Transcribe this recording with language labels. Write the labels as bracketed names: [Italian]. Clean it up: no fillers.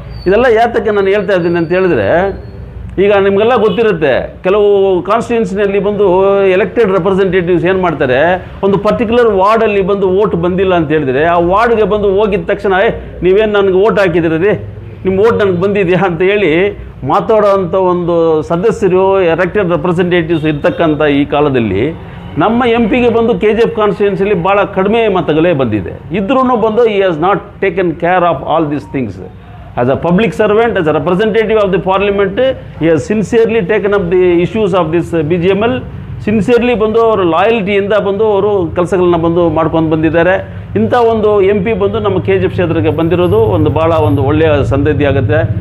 [Kannada] ಇದೆಲ್ಲ ಯಾತಕ್ಕೆ ನಾನು ಹೇಳ್ತಾ ಇದ್ದೀನಿ ಅಂತ ಹೇಳಿದ್ರೆ, ಈಗ ನಿಮಗೆಲ್ಲ ಗೊತ್ತಿರುತ್ತೆ, ಕೆಲವು ಕಾನ್ಸ್ಟಿಟ್ಯೂನ್ಸಿನಲ್ಲಿ ಎಲೆಕ್ಟೆಡ್ ರೆಪ್ರೆಸೆಂಟೇಟಿವ್ಸ್ ಏನು ಮಾಡ್ತಾರೆ, ಒಂದು ಪರ್ಟಿಕ್ಯುಲರ್ ವಾರ್ಡಲ್ಲಿ ಓಟ್ ಬಂದಿಲ್ಲ ಅಂತ ಹೇಳಿದರೆ ಆ ವಾರ್ಡ್ಗೆ ಹೋಗಿದ ತಕ್ಷಣ ನೀವೇನು ನನಗೆ ಓಟ್ ಹಾಕಿದಿರಿ ರೀ, ನಿಮ್ಮ ಓಟ್ ನನಗೆ ಬಂದಿದೆಯಾ ಅಂತ ಹೇಳಿ ಮಾತಾಡೋವಂಥ ಒಂದು ಸದಸ್ಯರು ಎಲೆಕ್ಟೆಡ್ ರೆಪ್ರೆಸೆಂಟೇಟಿವ್ಸ್ ಇರ್ತಕ್ಕಂಥ ಈ ಕಾಲದಲ್ಲಿ ನಮ್ಮ MP ಗೆ KGF ಕಾನ್ಸ್ಟಿಟ್ಯೂನ್ಸಿಲಿ ಭಾಳ ಕಡಿಮೆ ಮತಗಳೇ ಬಂದಿದೆ. ಇದ್ರೂ [English] ಈ has not taken care of all these things. As a public servant, as a representative of the parliament, he has sincerely taken up the issues of this BGML. [Kannada] Sincerely ಬಂದು ಅವರು ಲಾಯಲ್ಟಿಯಿಂದ ಬಂದು ಅವರು ಕೆಲಸಗಳನ್ನ ಬಂದು ಮಾಡ್ಕೊಂಡು ಬಂದಿದ್ದಾರೆ. ಇಂಥ ಒಂದು MP ಬಂದು ನಮ್ಮ KGF ಕ್ಷೇತ್ರಕ್ಕೆ ಬಂದಿರೋದು ಒಂದು ಭಾಳ ಒಂದು ಒಳ್ಳೆಯ ಸಂದತಿ ಆಗುತ್ತೆ.